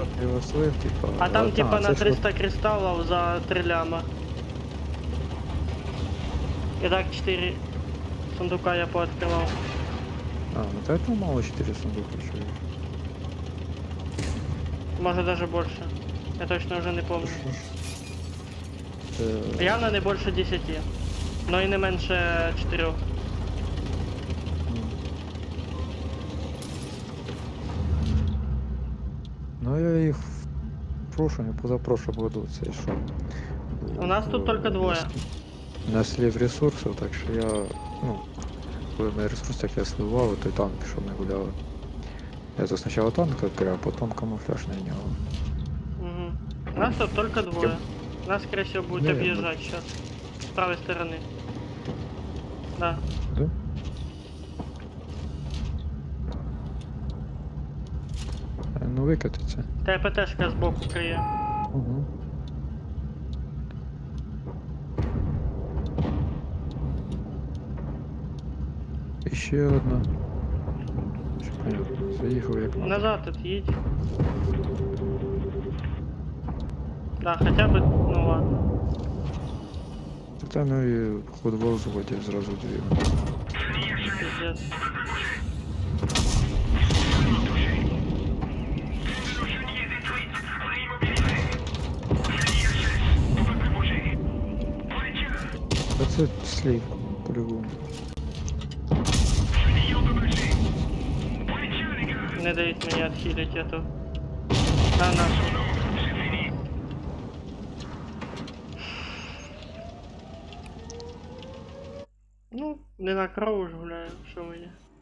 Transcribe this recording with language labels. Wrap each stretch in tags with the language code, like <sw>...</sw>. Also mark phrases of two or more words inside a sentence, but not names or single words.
<uk>що ти його слив, типа?</uk> <ru>А там типа на</ru> <uk>це ж</uk> <ru>300 кристаллов за 3 ляма.</ru> <uk>І так 4 сундука я пооткривав.</uk> <ru>А, ну поэтому мало 4 сундука, що ли? Може даже больше. Я точно вже не помню. Е,</ru> <uk>Явно не більше 10. Но і не менше 4.</uk> <ru>м. Ну я їх в прошлом, позапрошлом году,</ru> <uk>це що? У нас тут тільки двоє. На слив ресурсів, так що я, ну, коли на ресурсах я сливав, той танк, що ми гуляли. Я то спочатку танк відкрив, а потім камуфляж на нього.</uk> <ru>Угу. У нас тут только двое. Нас, скорее всего, будет Да, объезжать сейчас. С правой стороны. Да.</ru> <uk>Да? Ну викатиться.</uk> <ru>ТПТшка сбоку крие.</ru> <uk>Угу. І ще одна. Що понятно, заїхав як надо.</uk> <ru>Назад отъедь. Да, хотя бы, ну ладно.</ru> <uk>Та там і ход в взводі зразу дві.</uk> <ru>Пиздец.</ru> <uk>Та це слів,</uk> <ru>по-любому. Не дает мне отхилить эту. Да, нашу.</ru> <uk>Ну, не на крову ж гуляю, що мені.</uk>